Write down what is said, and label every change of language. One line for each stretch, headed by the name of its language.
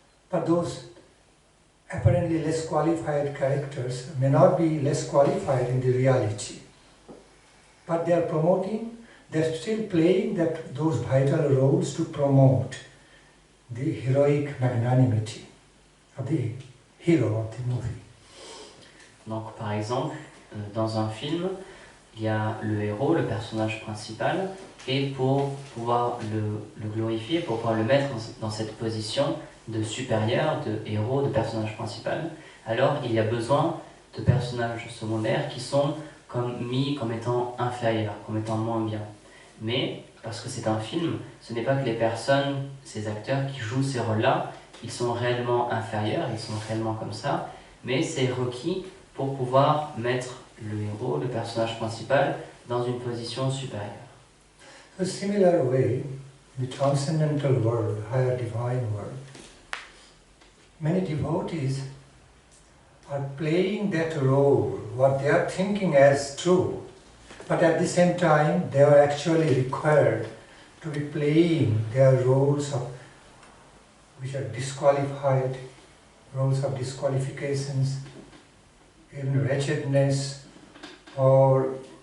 English: But those apparently less qualified characters may not be less qualified in the reality. But they are promoting, they're still playing those vital roles to promote the heroic magnanimity of the hero of the movie.
French: Donc par exemple, dans un film, il y a le héros, le personnage principal, et pour pouvoir le glorifier, pour pouvoir le mettre dans cette position de supérieur, de héros, de personnage principal, alors il y a besoin de personnages secondaires qui sont mis comme étant inférieurs, comme étant moins bien. Mais, parce que c'est un film, ce n'est pas que les personnes, ces acteurs qui jouent ces rôles-là, ils sont réellement inférieurs, ils sont réellement comme ça, mais c'est requis pour pouvoir mettre le héros, le personnage principal, dans une position supérieure.
English: A similar way, the transcendental world, higher divine world, many devotees are playing that role, what they are thinking as true, but at the same time they are actually required to be playing their roles which are disqualified, roles of disqualifications, even wretchedness, or